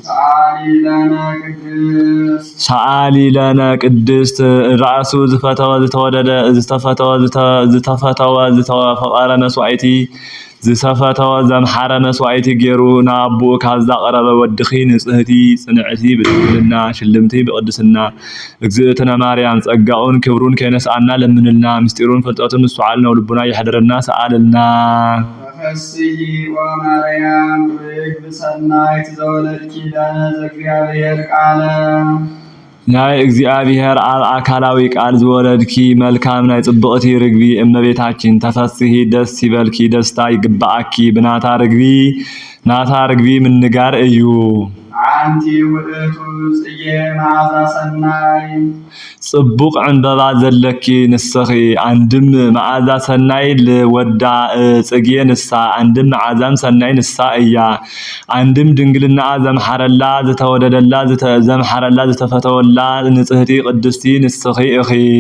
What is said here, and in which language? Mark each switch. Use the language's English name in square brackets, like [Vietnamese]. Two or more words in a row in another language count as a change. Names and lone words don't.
[Geez] ሰአሊ ለነ ቅድስት [Tigrinya] ራእሱ ዝፈተወ ዝተወደደ ዝተፈተወ ዝተፈቀረ መስዋዕቲ ዝሰፈተወ ዘምሓረ መስዋዕቲ ገይሩ ንአቡኡ ካብ ዘቕረበ ወድኺ ንጽህቲ ጽንዕቲ ብድንግልና ሽልምቲ ብቅድስና እግዝእትነ ማርያም ጸጋኡን ክብሩን ከይነስአና ለምንልና ምስጢሩን ፍልጠቱን ምስዋዕልና ወልቡና ይሕድረና ሰአልና [Geez] ፈስሒ ወማርያም ርግብ ሰናይት ዘወለድኪ ለነ ዘእግዚአብሔር ቃለ [Tigrinya] ናይ እግዚአብሔር አብ አካላዊ ቃል ዝወለድኪ መልካም ናይ ጽብቕቲ ርግቢ እመቤታችን ተፈስሒ [Amharic] ደስ ይበልኪ ደስታ ይግባአኪ [Tigrinya] ብናታ ርግቢ ምንጋር እዩ [Geez] አንቲ ውእቱ ጽጌ መዓዛ ሰናይ [Tigrinya] ጽቡቕ ዕንበባ ዘለኪ ንስኺ አንድም [Geez] መዓዛ ሰናይ [Tigrinya] ለወዳ ጽጌ ንሳ አንድም [Geez] መዓዛም ሰናይ [Tigrinya] ንሳ እያ አንድም ድንግልና ዘምሐረላ ዝተወደደላ ዘምሐረላ ዝተፈተወላ ንጽህቲ ቅድስቲ ንስኺ እኺ